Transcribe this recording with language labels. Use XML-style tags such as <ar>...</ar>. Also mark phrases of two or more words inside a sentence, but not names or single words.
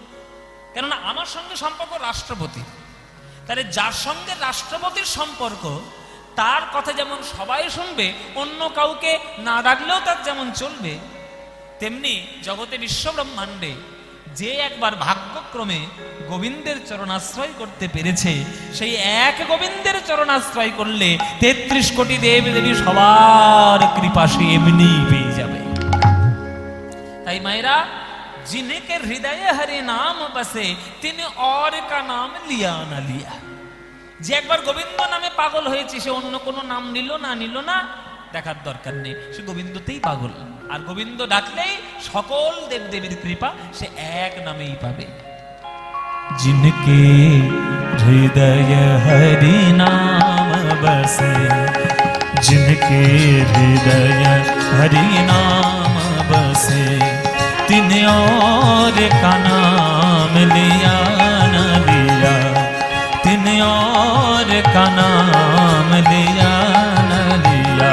<bn>কেননা আমার সঙ্গে সম্পর্ক রাষ্ট্রপতি। তাহলে যার সঙ্গে রাষ্ট্রপতির সম্পর্ক, তার কথা যেমন সবাই শুনবে, অন্য কাউকে না ডাকলেও তার যেমন চলবে, তেমনি জগতে বিশ্ব ব্রহ্মাণ্ডে যে একবার ভাগ্যক্রমে গোবিন্দের চরণাশ্রয় করতে পেরেছে, সেই এক গোবিন্দের চরণাশ্রয় করলে 33 কোটি দেব দেবী সবার কৃপা সে এমনি পেয়ে যাবে। তাই মায়েরা,</bn> <hi>जिनके हृदय हरि नाम बसे, তিনি और का नाम लिया ना लिया।</hi> <bn>যে একবার গোবিন্দ নামে পাগল হয়েছে, সে অন্য কোনো নাম নিল না নিল না দেখার দরকার নেই, সে গোবিন্দতেই পাগল। আর গোবিন্দ ডাকলেই সকল দেবদেবীর কৃপা সে এক নামেই পাবে।</bn> <hi>जिनके हृदय हरि नाम बसे, जिनके हृदय हरि नाम बसे, तिन और का नाम लिया न लिया, तिन और का नाम लिया न लिया।</hi>